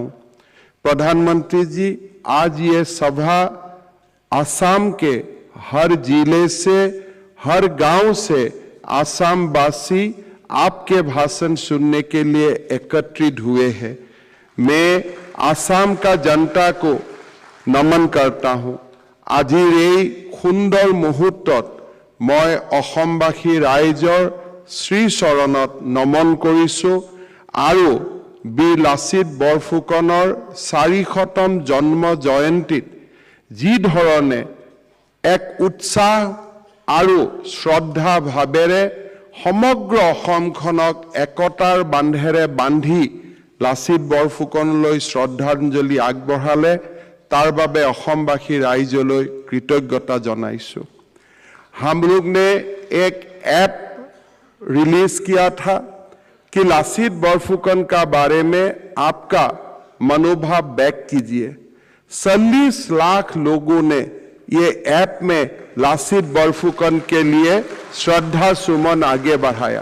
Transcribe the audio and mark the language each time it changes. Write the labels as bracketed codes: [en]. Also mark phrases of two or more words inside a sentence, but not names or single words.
[hi] प्रधानमंत्री जी, आज ये सभा असम के हर जिले से, हर गांव से असम वासी आपके भाषण सुनने के लिए एकत्रित हुए हैं। मैं असम का जनता को नमन करता हूं। [as] आजिर এই সুন্দৰ মুহূৰ্তত মই অসমবাসী ৰাইজৰ শ্ৰী চৰণত নমন কৰিছো আৰু বীৰ লাচিত বৰফুকনৰ 400তম জন্ম জয়ন্তীত যি ধৰণে এক উৎসাহ আৰু শ্ৰদ্ধা ভাৱেৰে সমগ্ৰ অসমখনক একতাৰ বান্ধেৰে বান্ধি লাচিত বৰফুকনলৈ শ্ৰদ্ধাঞ্জলি আগবঢ়ালে তাৰ বাবে অহোমবাসী ৰাইজলৈ কৃতজ্ঞতা জনাইছো। [hi] हम लोग ने एक ऐप रिलीज किया था कि लासित बरफुकन का बारे में आपका मनोभाव व्यक्त कीजिए। 40 लाख लोगों ने ये ऐप में लासित बरफुकन के लिए श्रद्धा सुमन आगे बढ़ाया।